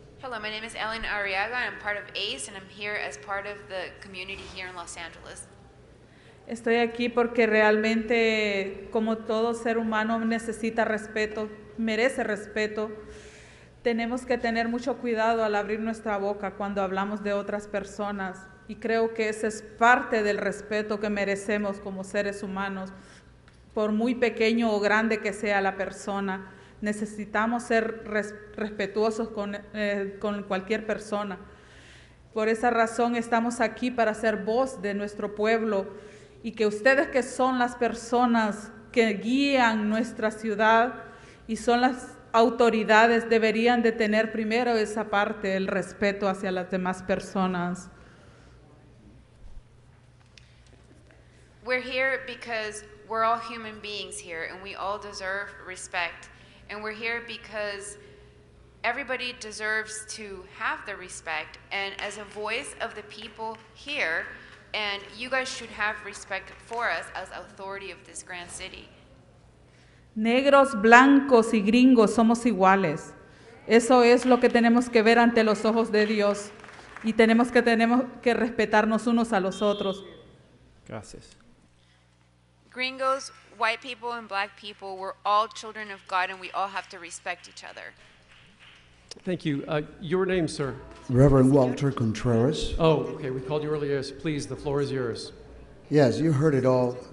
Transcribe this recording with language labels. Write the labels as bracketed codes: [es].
[en] Hello, my name is Ellen Arriaga, and I'm part of ACE, and I'm here as part of the community here in Los Angeles. [es] Estoy aquí porque realmente, como todo ser humano necesita respeto, merece respeto. Tenemos que tener mucho cuidado al abrir nuestra boca cuando hablamos de otras personas. Y creo que ese es parte del respeto que merecemos como seres humanos. Por muy pequeño o grande que sea la persona, necesitamos ser respetuosos con cualquier persona. Por esa razón estamos aquí para ser voz de nuestro pueblo y que ustedes, que son las personas que guían nuestra ciudad y son las autoridades, deberían de tener primero esa parte, el respeto hacia las demás personas. [en] We're here because we're all human beings here and we all deserve respect. And we're here because everybody deserves to have the respect. And as a voice of the people here, and you guys should have respect for us as authority of this grand city. [es] Negros, blancos y gringos somos iguales. Eso es lo que tenemos que ver ante los ojos de Dios. Y tenemos que respetarnos unos a los otros. Gracias. [en] Gringos, white people, and black people, we're all children of God and we all have to respect each other. Thank you. Your name, sir? Reverend Walter Contreras. Oh, okay. We called you earlier. Yes, please, the floor is yours. Yes, you heard it all.